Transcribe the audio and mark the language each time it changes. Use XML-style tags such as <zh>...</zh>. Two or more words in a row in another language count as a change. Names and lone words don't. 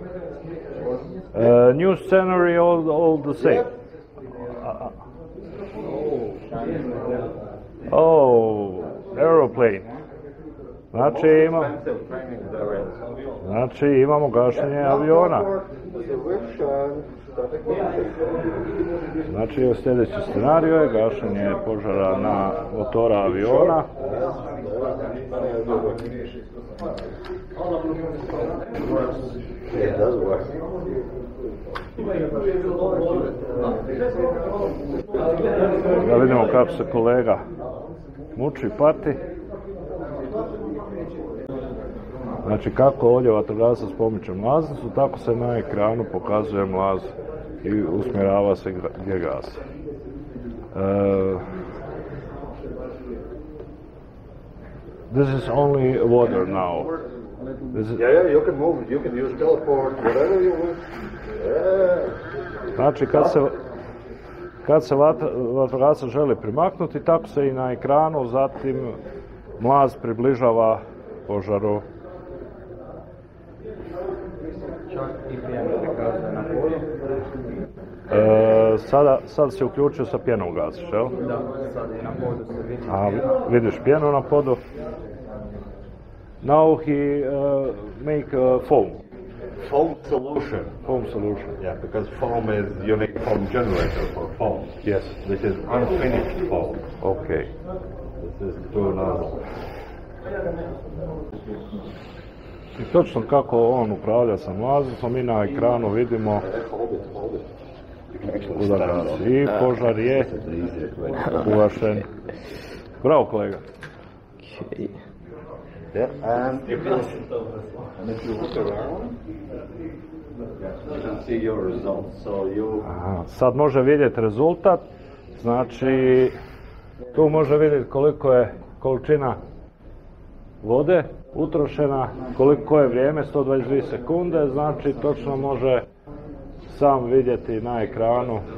<en>New scenario, all the same. Oh, aeroplane.</en> <hr>Znači imamo gašenje aviona. Znači sljedeći scenario je gašenje požara na motora aviona. Da vidimo kako se kolega muči, pati. Znači kako ovdje vatrogasac pomiče mlaznicu, tako se na ekranu pokazuje mlaz i usmjerava se gdje gasi.</hr> <en>This is only water now. Yeah, you can move, you can use teleport, whatever you want.</en> <hr>Znači kad se vatrogasac želi primaknuti, tako se i na ekranu, zatim mlaz približava požaru. Čak i pijena prikazuje na podu. Sad se uključio sa pjenom gasiš, jel? Da, sad je na podu se vidi. A, vidiš pjenu na podu.</hr> <en>Now he make foam. Foam solution. Foam solution. Yeah, because foam is unique foam generator for foam. Yes. This is unfinished foam. Okay. This is through nozzle.</en> <hr>I točno kako on upravlja sa mlazicom, mi na ekranu vidimo udarac i požar je ugašen. Bravo kolega.</hr> <en>Yeah, and if you look around, you can see your results. So you</en> <hr>Aha, sad može vidjeti rezultat, znači tu može vidjeti koliko je količina vode utrošena, koliko je vrijeme, 122 sekunde, znači točno može sam vidjeti na ekranu.</hr>